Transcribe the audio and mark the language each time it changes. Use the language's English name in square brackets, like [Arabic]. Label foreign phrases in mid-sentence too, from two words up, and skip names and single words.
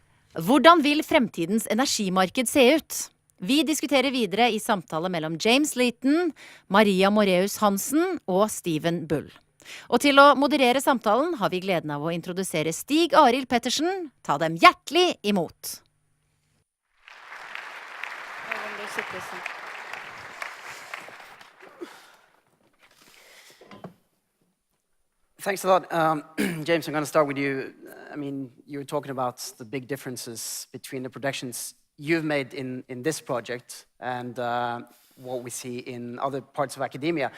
[Norwegian] Hvordan vil fremtidens energimarked se ut? Vi diskuterer videre i samtale mellom James Leaton, Maria Moræus Hanssen og Stephen Bull. Og til å moderere samtalen har vi gleden av å introdusere Stig Arild Pettersen. Ta dem hjertelig imot. [English] Thanks a lot. James, I'm going to start with you. I mean, you were talking about the big differences between the projections you've made in this project and what we see in other parts of academia.